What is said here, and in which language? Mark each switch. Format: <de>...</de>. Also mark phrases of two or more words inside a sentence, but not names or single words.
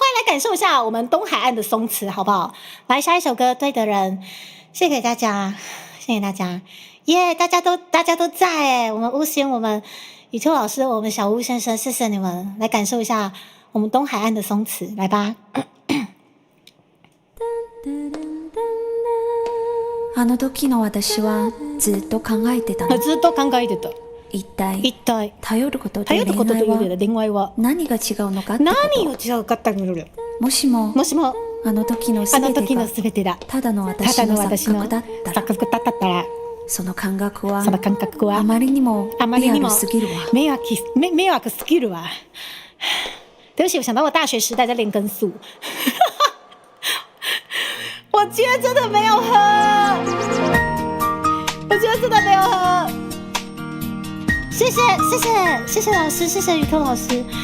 <zh>欢迎来感受一下我们东海岸的松弛，好不好？来下一首歌，对的人，谢谢大家，谢谢大家，耶、大家都在哎，我们乌星，我们宇宙老师，我们小屋先生，谢谢你们，来感受一下我们东海岸的松弛，来吧。</zh> <ja>あの時の私はずっと考えてたの。ずっと考えてた。一体頼ることと頼ることという恋愛は何が違うのかってこと。何を違うかってこと。もしもあの時の全てがただの私の錯覚だったら、その感覚はあまりにもリアルすぎるわ。迷惑すぎるわ。</ja> <zh>对不起，我想到我大学时代在练根素。我今天真的没有喝，谢谢老师，谢谢宇科老师。</zh>